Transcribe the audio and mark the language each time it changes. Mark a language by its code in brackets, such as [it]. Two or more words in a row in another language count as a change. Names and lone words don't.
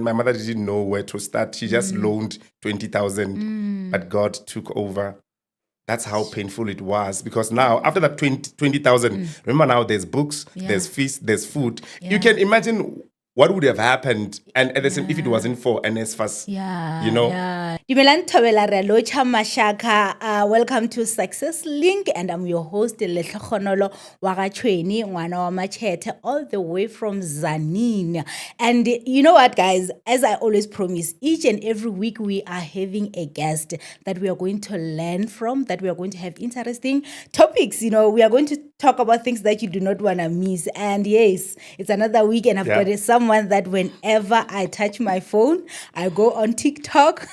[en] My mother didn't know where to start. She just loaned 20,000, but God took over. That's how painful it was, because now after that 20,000, remember now there's books, there's fees, there's food. You can imagine what would have happened, and at the same, if it wasn't for NSFAS, you know. [tn] Dumelang Thobela re locha mashaka. [en] Welcome to Success Link, and I'm your host Letlhogonolo [tn] wa ga Tshweni ngwana wa Machete, [en] all the way from Zanin. And you know what, guys, as I always promise, each and every week we are having a guest that we are going to learn from, that we are going to have interesting topics. You know, we are going to talk about things that you do not want to miss. And yes, it's another week, and I've got someone that whenever I touch my phone, I go on TikTok.